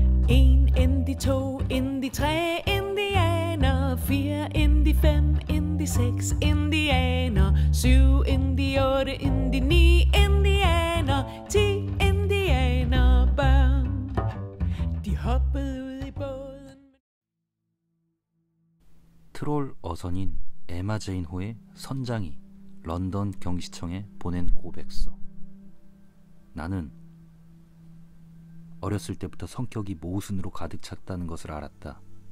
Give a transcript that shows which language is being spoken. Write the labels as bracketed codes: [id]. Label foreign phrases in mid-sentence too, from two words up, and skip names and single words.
[da] En ind i to, ind i tre indianer, fire ind i fem, ind i seks indianer, syv ind i otte, ind i ni indianer, 10 indianerbørn. De hoppede ud i båden. [ko] 트롤 어선인 에마 제인 호의 선장이 런던 경시청에 보낸 고백서. 나는 어렸을 때부터 성격이 모순으로 가득 찼다는 것을 알았다.